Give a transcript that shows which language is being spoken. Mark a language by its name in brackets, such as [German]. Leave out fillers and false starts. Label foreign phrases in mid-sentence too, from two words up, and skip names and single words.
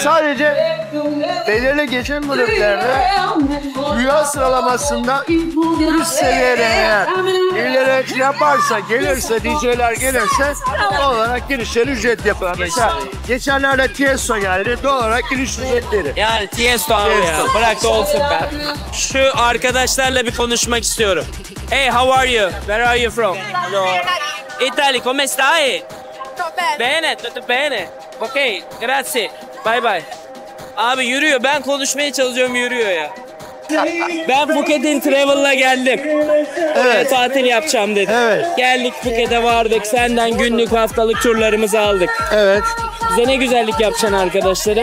[Turkish] Sadece belirli geçen kulüplerde dünya sıralamasında üst seviyede eğer birileri yaparsa, gelirse, DJ'ler gelirse doğal olarak girişleri ücret yapar. Mesela geçenlerde Tiesto geldi, doğal olarak giriş ücretleri. Yani Tiesto abi ya. Bırak da olsun be. Şu arkadaşlarla bir konuşmak istiyorum. [English] Hey, how are you? Where are you from? Italy, [Italian] come stai? Bene, tutto bene. Okay, grazie. [English] Bye bye. [Turkish] Abi yürüyor. Ben konuşmaya çalışıyorum, yürüyor ya. Ben Phuket'in Travel'la geldim. Evet. Tatil yapacağım dedim. Evet. Geldik Phuket'e vardık. Senden günlük haftalık turlarımızı aldık. Evet. Bize ne güzellik yapacaksın arkadaşlarım.